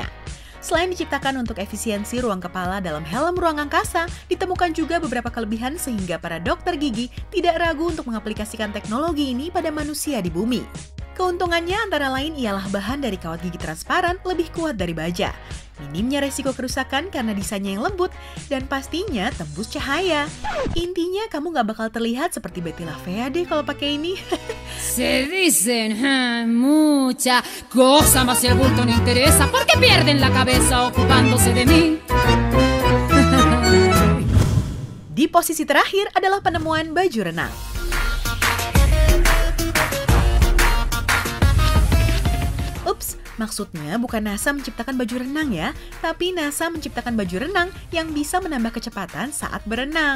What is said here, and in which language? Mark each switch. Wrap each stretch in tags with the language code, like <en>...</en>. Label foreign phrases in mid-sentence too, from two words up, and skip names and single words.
<id>Selain diciptakan untuk efisiensi ruang kepala dalam helm ruang angkasa, ditemukan juga beberapa kelebihan sehingga para dokter gigi tidak ragu untuk mengaplikasikan teknologi ini pada manusia di bumi. Keuntungannya antara lain ialah bahan dari kawat gigi transparan lebih kuat dari baja, minimnya resiko kerusakan karena desainnya yang lembut, dan pastinya tembus cahaya. Intinya kamu nggak bakal terlihat seperti Betty La Fea deh kalau pakai ini.</id> <es>Se dicen mucha cosa, mas el bulto no interesa, porque pierden la cabeza ocupándose de mí.</es> <id>Di posisi terakhir adalah penemuan baju renang. Ups, maksudnya bukan NASA menciptakan baju renang ya, tapi NASA menciptakan baju renang yang bisa menambah kecepatan saat berenang.</id>